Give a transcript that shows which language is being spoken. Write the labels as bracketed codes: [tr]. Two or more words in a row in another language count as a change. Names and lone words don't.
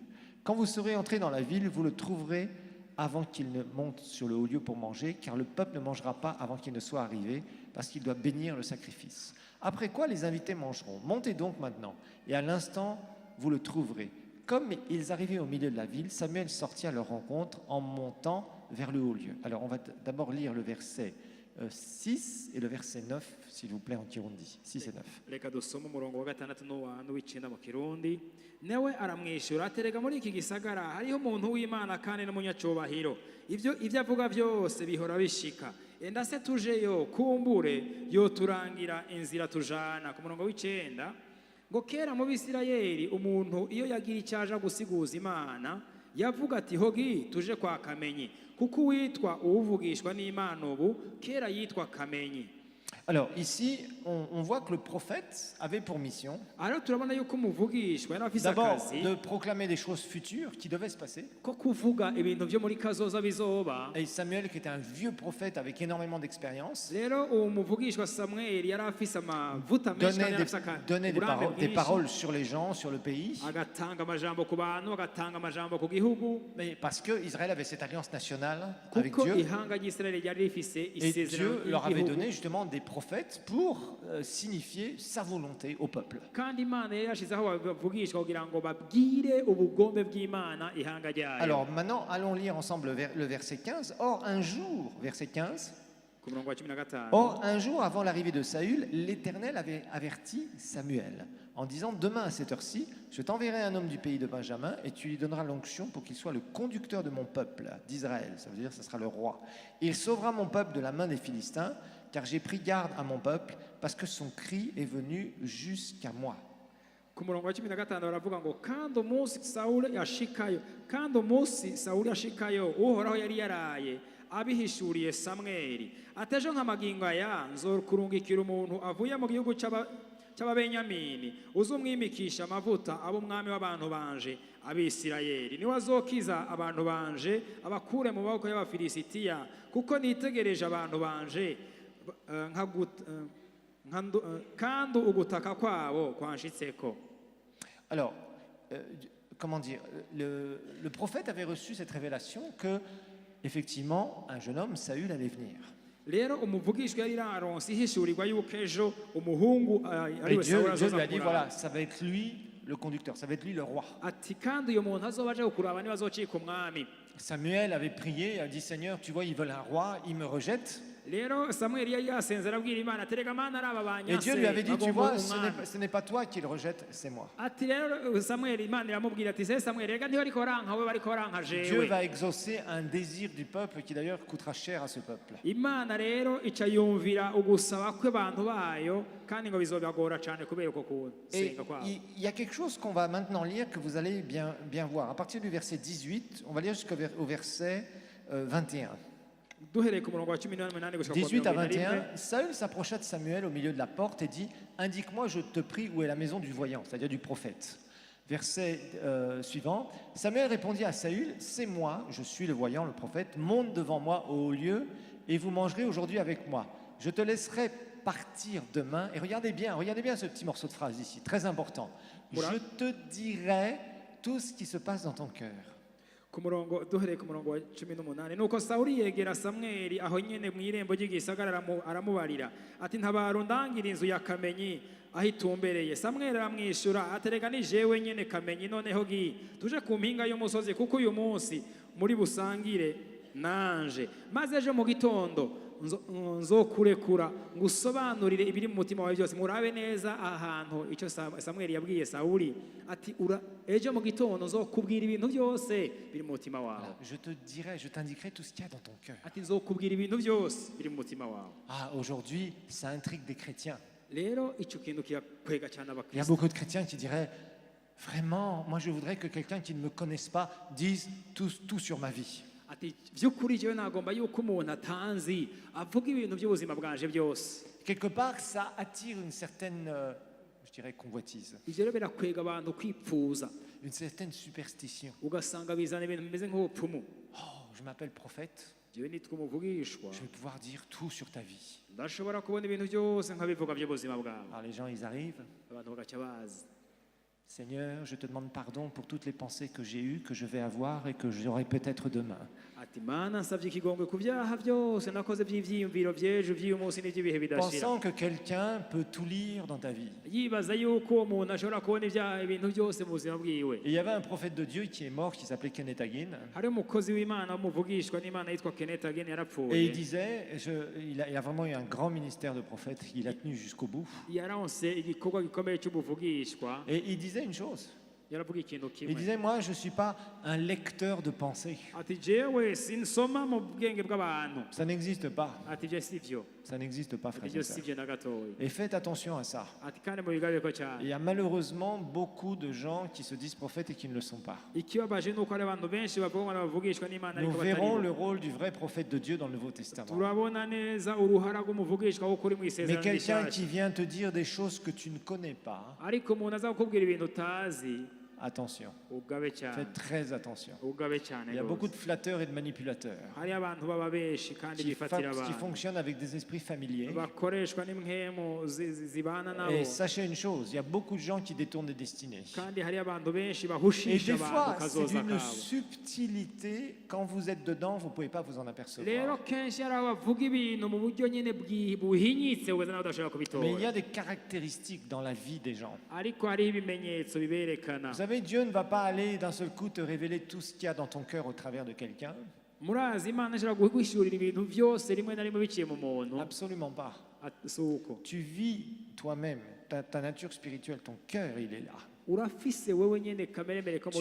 [fr] Quand vous serez entrés dans la ville, vous le trouverez avant qu'il ne monte sur le haut lieu pour manger, car le peuple ne mangera pas avant qu'il ne soit arrivé, parce qu'il doit bénir le sacrifice. Après quoi, les invités mangeront. Montez donc maintenant, et à l'instant, vous le trouverez. Comme ils arrivaient au milieu de la ville, Samuel sortit à leur rencontre en montant vers le haut lieu. Alors, on va d'abord lire le verset 6 et le verset 9, s'il vous plaît, en Kirundi. 6 et 9. [rn] Reka dusome umurongo wa gatandatu n'uw'icenda mu Kirundi. Newe aramwishyura ati rega muri iki gisagara hariho umuntu w'Imana kandi n'umunyacubahiro. Ibyo avuga byose bihora bishika. Enda se tujeyo kumbure yoturangira inzira tujana. Ku murongo w'icenda ngo kera mu Bisirayeli umuntu iyo yagira icyaja gusiguza Imana yavuga ati hogi tuje kwa Kamenyi kuko uwitwa uwuvugishwa n'Imana ubu kera yitwa Kamenyi. [fr] Alors ici, on voit que le prophète avait pour mission [rn] Alors turabona yuko umuvugishwa yari afise [fr] d'abord [rn] akazi [fr] de proclamer des choses futures qui devaient se passer. [rn] ko kuvuga ibintu byo muri kazoza bizoba. [fr] Et Samuel, qui était un vieux prophète avec énormément d'expérience, [rn] Rero uwo muvugishwa Samweli yari afise amavuta menshi kandi yari afise [fr] donnait [rn] uburambe [fr] des [rn] bwinshi. [fr] paroles sur les gens, sur le pays, [rn] Agatanga amajambo ku bantu, agatanga amajambo ku gihugu, [fr] mais parce qu'Israël avait cette alliance nationale avec [rn] kuko [fr] Dieu. [rn] ihanga ry'Isirayeli ryari rifise [fr] Et [rn] isezerano [fr] Dieu leur avait [rn] ry'igihugu. [fr] donné justement des prophètes pour signifier sa volonté au peuple. [rn] Kandi Imana yari yashizeho abavugishwa kugira ngo babwire ubugombe bw'Imana ihanga ryayo. [fr] Alors maintenant, allons lire ensemble le verset 15. Or, un jour, verset 15, [rn] Ku murongo wa 15. [fr] or, un jour avant l'arrivée de Saül, l'Éternel avait averti Samuel en disant, demain à cette heure-ci, je t'enverrai un homme du pays de Benjamin et tu lui donneras l'onction pour qu'il soit le conducteur de mon peuple, d'Israël. Ça veut dire que ce sera le roi. Il sauvera mon peuple de la main des Philistins, car j'ai pris garde à mon peuple, parce que son cri est venu jusqu'à moi. [rn] Ku murongo wa 15 baravuga ngo kandi umunsi Sawuli yashikayo uhoraho yari yaraye abihishuriye Samweli atejo nk'amagingo aya nzokurungikira umuntu avuye mu gihugu cy'Ababenyamini uzumwimikisha amavuta abo umwami w'abantu banje Abisirayeli niwe azokiza abantu banje abakure mu maboko y'Abafilisitiya kuko nitegereje abantu banje kandi ugutaka kwabo kwanshitseko. [fr] Alors, comment dire, le prophète avait reçu cette révélation que, effectivement, un jeune homme, Saül, allait venir. [rn] Rero umuvugishwa yari yaronse ihishurirwa yuko ejo umuhungu [fr] Et [rn] ariwe [fr] Dieu [rn] Sawuli [fr] lui [rn] azoza [fr] a dit, [rn] kuraba. [fr] voilà, ça va être lui le conducteur, ça va être lui le roi. [rn] Ati kandi uyo muntu azoba aje kuraba niba azocika umwami. [fr] Samuel avait prié, il a dit, Seigneur, tu vois, ils veulent un roi, ils me rejettent. [rn] Rero Samweli yari yasenze arabwira Imana ati rega Mana araba [fr] Et Dieu lui avait dit, tu [rn] bagomba [fr] vois, [rn] umwami. [fr] ce n'est pas toi qui le rejette, c'est moi. [rn] Ati rero Samweli Imana iramubwira ati se Samweli rega ntibariko baranka we bariko baranka [fr] Dieu [rn] jewe. [fr] va exaucer un désir du peuple qui d'ailleurs coûtera cher à ce peuple. [rn] Imana rero ica yumvira ugusaba kw'abantu bayo kandi ngo bizobagora cyane kubera uko [fr] Et [rn] kusenga kwabo. [fr] il y a quelque chose qu'on va maintenant lire que vous allez bien voir. À partir du verset 18, on va lire jusqu'au verset 21. [rn] Duhereye ku murongo wa 18 gushika ku [fr] 18 à 21. 21, Saül s'approcha de Samuel au milieu de la porte et dit, indique-moi, je te prie, où est la maison du voyant, c'est-à-dire du prophète. Verset suivant, Samuel répondit à Saül, c'est moi, je suis le voyant, le prophète, monte devant moi au haut lieu et vous mangerez aujourd'hui avec moi. Je te laisserai partir demain. Et regardez bien ce petit morceau de phrase ici, très important. Voilà. Je te dirai tout ce qui se passe dans ton cœur. [rn] Ku ku murongo duhereye ku murongo wa 18 nuko Sawuli yegera Samweli aho nyene mu irembo ry'igisagara aramubarira ati ntabaro ndangira inzu ya Kamenyi aho itumbereye. Samweli aramwishura aterega ni jewe nyene Kamenyi, noneho gi tuje ku mpinga y'umusozi kuko uyu munsi muri busangire nanje, maze ejo mu gitondo nzokurekura ngusobanurire ibiri mu mutima wawe byose. Murabe neza ahantu icyo Samweli yabwiye Sawuli ati ejo mu gitondo nzokubwira ibintu byose biri mu mutima wawe. [fr] Je t'indiquerai tout ce qu'il y a dans ton cœur. [rn] Ati nzokubwira ibintu byose biri mu mutima wawe. [fr] Ah, aujourd'hui, ça intrigue des chrétiens. [rn] Rero icyo kintu kirakwega cyane [fr] Il y a [rn] abakristo. [fr] beaucoup de chrétiens qui diraient, vraiment, moi je voudrais que quelqu'un qui ne me connaisse pas dise tout sur ma vie. [rn] Ati by'ukuri jewe nagomba yuko umuntu atanzi avuga ibintu by'ubuzima bwanje byose. [fr] Quelque part, ça attire une certaine, je dirais, convoitise, [rn] Ivyo rero birakwega abantu kwipfuza, [fr] une certaine superstition. [rn] ugasanga bizana ibintu bimeze nk'ubupfumu. [fr] Oh, je m'appelle prophète, [rn] Jewe nitwa umuvugishwa, [fr] je vais pouvoir dire tout sur ta vie. [rn] ndashobora kubona ibintu byose nkabivuga by'ubuzima bwawe. [fr] Alors les gens, ils arrivent. [rn] Abantu bagaca bazi. [fr] Seigneur, je te demande pardon pour toutes les pensées que j'ai eues, que je vais avoir et que j'aurai peut-être demain. [rn] Ati mana nsavye ikigongwe ku byaha byose nakoze by'ivyiyumviro by'ejo by'uyu munsi n'iby'ibihe bidashira. [fr] Pensant que quelqu'un peut tout lire dans ta vie. [rn] Yibaza yuko uwo muntu ashobora kubona ibintu byose mu buzima bwiwe. [fr] Et il y avait un prophète de Dieu qui est mort, qui s'appelait Kenneth Hagin. [rn] Hari umukozi w'Imana w'umuvugishwa n'Imana yitwa Kenneth Hagin [fr] Et il [rn] yarapfuye. [fr] disait, il a vraiment eu un grand ministère de prophète, il a tenu jusqu'au bout. [rn] Yaronse igikorwa gikomeye cy'ubuvugishwa. [fr] Et il disait une chose, [rn] Yaravuga ikintu [fr] il [rn] kimwe. [fr] disait, moi je ne suis pas un lecteur de pensées. [rn] Ati jewe sinsoma mu bwenge bw'abantu. [fr] Ça n'existe pas, [rn] Ati ivyo sivyo. [fr] ça n'existe pas, [rn] Ati [fr] frères [rn] ivyo [fr] et sœurs. [rn] sivyo na gatoya. [fr] Et faites attention à ça. [rn] Ati kandi mubigabeko [fr] Il [rn] cyane. [fr] y a malheureusement beaucoup de gens qui se disent prophètes et qui ne le sont pas. [rn] Ikibabaje nuko ari abantu benshi bavuga ngo bavugishwa n'Imana [fr] Nous [rn] ariko [fr] verrons [rn] batari. [fr] le rôle du vrai prophète de Dieu dans le Nouveau Testament. [rn] Turabona neza uruhara rw'umuvugishwa w'ukuri mu [fr] Mais [rn] isezerano [fr] quelqu'un [rn] rishasha. [fr] qui vient te dire des choses que tu ne connais pas, [rn] Ariko umuntu aza kukubwira ibintu utazi, [fr] attention, [rn] ugabe cyane. [fr] faites très attention. [rn] Ugabe cyane. [fr] Il y a [rn] rwose. [fr] beaucoup de flatteurs et de manipulateurs [rn] Hari abantu baba benshi kandi bifatira [fr] qui [rn] abantu. [fr] fonctionnent avec des esprits familiers. [rn] Bakoreshwa n'impwemu zibana nabo. [fr] Et sachez une chose, il y a beaucoup de gens qui détournent des destinées. [rn] Kandi hari abantu benshi [fr] Et [rn] bahushisha [fr] des [rn] abantu [fr] fois, c'est [rn] kazoza [fr] d'une [rn] kabo. [fr] subtilité, quand vous êtes dedans, vous ne pouvez pas vous en [rn] Rero [fr] apercevoir. [rn] kenshi hari abavuga ibintu mu buryo nyine buhinyitse ugaza nawe udashobora [fr] Mais il y [rn] kubitora. [fr] a des caractéristiques dans la vie des gens. [rn] Ariko hari ibimenyetso biberekana. [fr] Vous savez, Dieu ne va pas aller d'un seul coup te révéler tout ce qu'il y a dans ton cœur au travers de quelqu'un. [rn] Murazi Imana ishobora guhishurira ibintu byose rimwe na rimwe biciye mu muntu. [fr] Absolument pas. [rn] Si uko. [fr] Tu vis toi-même, ta nature spirituelle, ton cœur, il est là. [rn] Urafise wewe nyene kamere mbere ko mu